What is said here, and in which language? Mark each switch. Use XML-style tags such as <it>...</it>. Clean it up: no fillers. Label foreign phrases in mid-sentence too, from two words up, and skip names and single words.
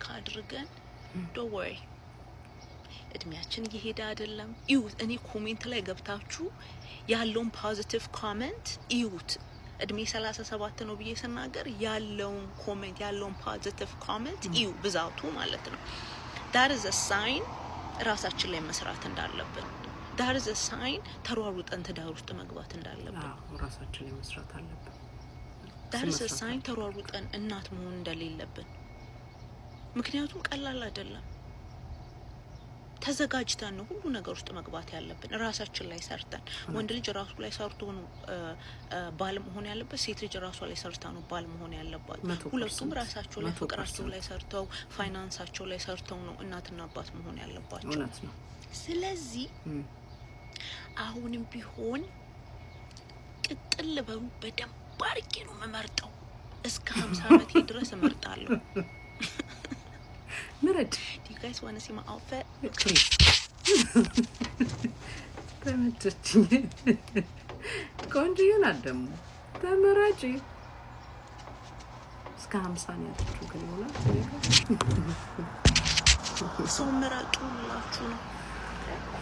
<am>አድርገን</am> <en>don't worry</en> <am>እድሜያችን እየሄደ አይደለም። ይሁት እኔ ኮሜንት ላይ ገብታችሁ ያለውን</am> <en>positive comment</en> <am>ይሁት። እድሜ 37 ነው ብዬ ስናገር ያለውን ኮሜንት ያለውን</am> <en>positive comment</en> <am>ይሁ ብዛቱ ማለት ነው።</am> <en>that is a sign</en> <am>ራሳችን ላይ መስራት እንዳለብን።</am> <en>that is a sign</en> <am>ተሯሩጠን ትዳር ውስጥ መግባት እንዳለብን። ራሳችን ላይ መስራት አለብን።</am> <en>that is a sign</en> <am>ተሯሩጠን እናት መሆን እንደሌለብን። ምክንያቱም ቀላል አይደለም። ተዘጋጅተን ነው ሁሉ ነገር ውስጥ መግባት ያለብን። ራሳችን ላይ ሰርተን ወንድ ልጅ ራሱ ላይ ሰርቶ ነው ባል መሆን ያለበት። ሴት ልጅ ራሷ ላይ ሰርታ ነው ባል መሆን ያለባት። ሁለቱም ራሳቸው ላይ ፍቅራቸው ላይ ሰርተው ፋይናንሳቸው ላይ ሰርተው ነው እናትና አባት መሆን ያለባቸው። ስለዚህ አሁንም ቢሆን ቅጥል በሉ በደንብ አድርጌ ነው መመርጠው። እስከ 50 ዓመቴ ድረስ እመርጣለሁ። ምረጥ።</am> <en>Do you guys want to see my outfit?</en> <am>ተመቸችኝ። ቆንጆ ይሆናል ደግሞ ተመራጭ። እስከ 50 ነው ያለችው ግን ይሆናል። ሰው ምረጡ ብላችሁ ነው</am>